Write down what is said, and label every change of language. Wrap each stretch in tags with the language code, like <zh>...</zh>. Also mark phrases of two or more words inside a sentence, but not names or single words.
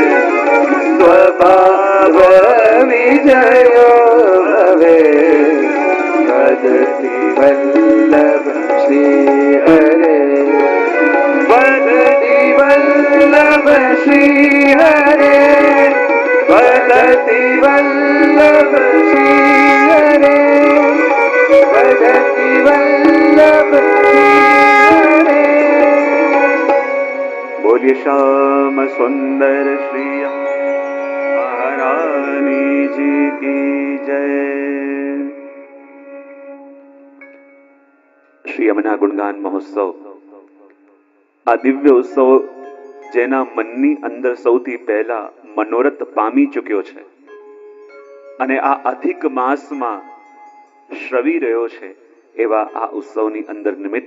<sa>स्वभाव विजयो भवेत् वदति वल्लभ श्रीहरे वदति वल्लभ श्रीहरे वदति वल्लभ श्रीहरे वदति वल्लभ श्रीहरे।</sa> <hi>बोलिए श्याम सुंदर श्री महारानी जी की जय।</hi> <gu>શ્રી યમુના ગુણગાન મહોત્સવ આ દિવ્ય ઉત્સવ જેના મનની અંદર સૌથી પહેલા મનોરથ પામી ચૂક્યો છે અને આ અધિક માસમાં શ્રવી રહ્યો છે એવા આ ઉત્સવની અંદર નિમિત્ત</gu>